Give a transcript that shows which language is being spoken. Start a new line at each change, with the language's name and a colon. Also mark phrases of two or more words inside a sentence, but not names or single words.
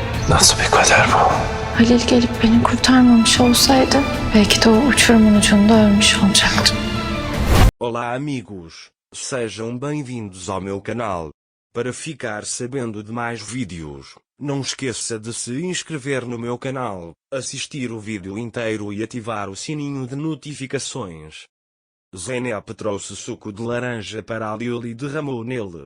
Turkish: Nasıl bir kader bu? Halil gelip beni kurtarmamış olsaydı belki de o uçurumun ucunda ölmüş olacaktım.
Portuguese: Olá amigos, sejam bem-vindos ao meu canal. Para ficar sabendo de mais vídeos, não esqueça de se inscrever no meu canal, assistir o vídeo inteiro e ativar o sininho de notificações. Zeynep trouxe suco de laranja para a Lil e derramou nele.